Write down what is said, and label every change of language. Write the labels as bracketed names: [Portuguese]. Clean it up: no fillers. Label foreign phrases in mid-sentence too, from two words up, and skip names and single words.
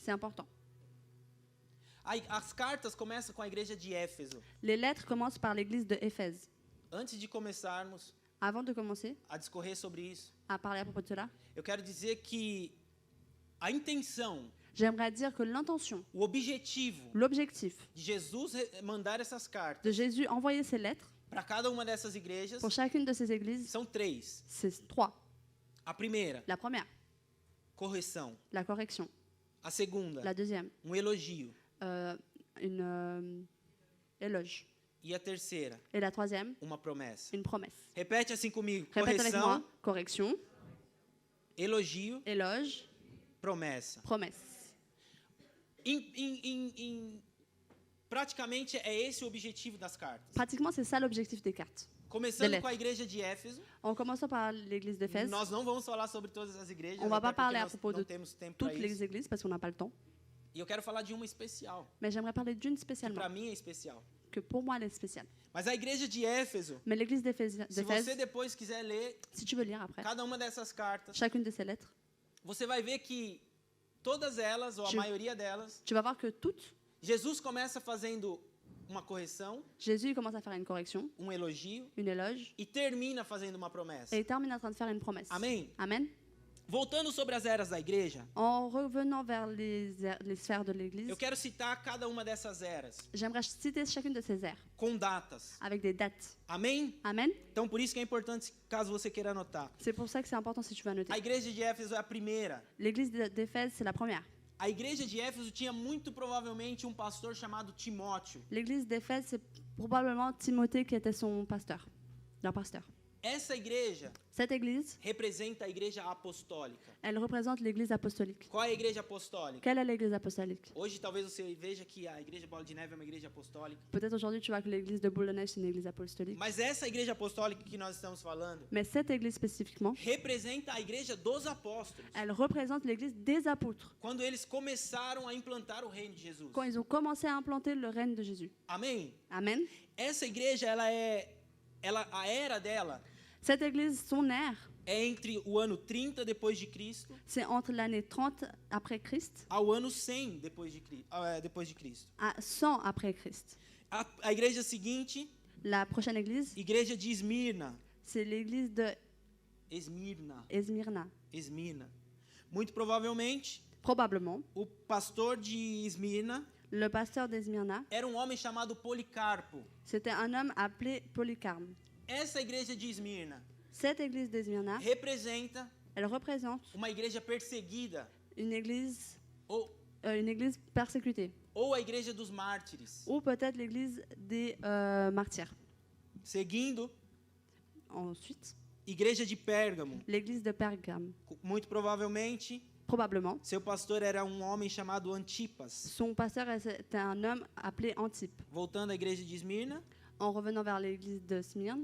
[French] c'est important. [Portuguese] As cartas começam com a igreja de Éfeso. [French] Les lettres commencent par l'Église de Éphèse. [Portuguese] Antes de começarmos [French] Avant de commencer [Portuguese] a discorrer sobre isso, [French] à parler à propos de cela, [Portuguese] eu quero dizer que a intenção, [French] j'aimerais dire que l'intention, [Portuguese] o objetivo [French] l'objectif [Portuguese] de Jesus mandar essas cartas [French] de Jésus envoyer ces lettres [Portuguese] para cada uma dessas igrejas [French] pour chacune de ces églises, [Portuguese] são 3. [French] c'est 3. [Portuguese] A primeira, [French] La première, [Portuguese] correção. [French] la correction. [Portuguese] A segunda, [French] La deuxième, [Portuguese] elogio. [French] une éloge. [Portuguese] E a terceira, [French] Et la troisième, [Portuguese] uma promessa. [French] une promesse. [Portuguese] Repete assim comigo. [French] Répète avec [Portuguese] Correção, [French] moi. Correction, [Portuguese] elogio, [French] éloge, [Portuguese] promessa. [French] promesse. [Portuguese] Praticamente é esse o objetivo das cartas. [French] Pratiquement, c'est ça l'objectif des cartes. [Portuguese] Começando com a igreja de Éfeso. [French] En commençant par l'église d'Éphèse, [Portuguese] Nós não vamos falar sobre todas as igrejas. [French] on ne va [Portuguese] até [French] pas [Portuguese] porque [French] parler à [Portuguese] nós [French] propos [Portuguese] não [French] de [Portuguese] temos tempo para [French] toutes les [Portuguese] isso. [French] églises parce qu'on n'a pas le temps. [Portuguese] E eu quero falar de uma especial, [French] Mais j'aimerais parler d'une [Portuguese] que [French] spécialement, [Portuguese] para mim é especial. [French] que pour moi elle est spéciale. [Portuguese] Mas a igreja de Éfeso, [French] Mais l'église d'Éphèse, [Portuguese] se você depois quiser ler [French] si tu veux lire après, [Portuguese] cada uma dessas cartas, [French] chacune de ces lettres, [Portuguese] você vai ver que todas elas, ou a maioria delas, [French] tu vas voir que toutes, [Portuguese] Jesus começa fazendo uma correção, [French] Jésus il commence à faire une correction, [Portuguese] elogio, [French] une éloge, [Portuguese] e termina fazendo uma promessa. [French] et il termine en train de faire une promesse. [Portuguese] Amém? [French] Amen. [Portuguese] Voltando sobre as eras da igreja, [French] En revenant vers les sphères de l'église, [Portuguese] eu quero citar cada uma dessas eras, [French] j'aimerais citer chacune de ces ères [Portuguese] com datas. [French] avec des dates. [Portuguese] Amém? [French] Amen. [Portuguese] Então, por isso que é importante, caso você queira anotar. [French] C'est pour ça que c'est important si tu veux annoter. [Portuguese] A igreja de Éfeso é a primeira. [French] L'église d'Éphèse, c'est la première. [Portuguese] A igreja de Éfeso tinha muito provavelmente um pastor chamado Timóteo. [French] L'église d'Éphèse, c'est probablement Timothée qui était son pasteur, leur pasteur. [Portuguese] Essa igreja [French] Cette église, [Portuguese] representa a igreja apostólica. [French] elle représente l'église apostolique. [Portuguese] Qual é a igreja apostólica? [French] Quelle est l'église apostolique? [Portuguese] Hoje talvez você veja que a igreja Bola de Neve é uma igreja apostólica. [French] Peut-être aujourd'hui tu vois que l'église de Boule de Neige, c'est une église apostolique. [Portuguese] Mas essa igreja apostólica que nós estamos falando [French] Mais cette église spécifiquement, [Portuguese] representa a igreja dos apóstolos. [French] elle représente l'église des apôtres. [Portuguese] Quando eles começaram a implantar o reino de Jesus. [French] Quand ils ont commencé à implanter le règne de Jésus. [Portuguese] Amém? [French] Amen. [Portuguese] Essa igreja, a era dela [French] Cette église, son ère, [Portuguese] é entre o ano 30 depois de Cristo [French] c'est entre l'année 30 après Christ [Portuguese] ao ano 100 depois de Cristo. [French] à 100 après Christ. [Portuguese] A igreja seguinte, [French] La prochaine église, [Portuguese] igreja de Esmirna. [French] c'est l'église de [Portuguese] Esmirna. [French] Esmirna. [Portuguese] Muito provavelmente, [French] Probablement, [Portuguese] o pastor de Esmirna [French] le pasteur d'Esmirna, [Portuguese] era um homem chamado Policarpo. [French] c'était un homme appelé Polycarpe. [Portuguese] Essa igreja de Esmirna [French] Cette église d'Esmirna, [Portuguese] representa [French] elle représente [Portuguese] uma igreja perseguida [French] une église persécutée, [Portuguese] ou a igreja dos mártires. [French] ou peut-être l'église des martyrs. [Portuguese] Seguindo, [French] Ensuite, [Portuguese] igreja de Pérgamo. [French] l'église de Pergame. [Portuguese] Muito provavelmente, [French] Probablement, [Portuguese] seu pastor era um homem chamado Antipas. [French] son pasteur était un homme appelé Antipe. [Portuguese] Voltando à igreja de Esmirna, [French] En revenant vers l'église de Smyrne,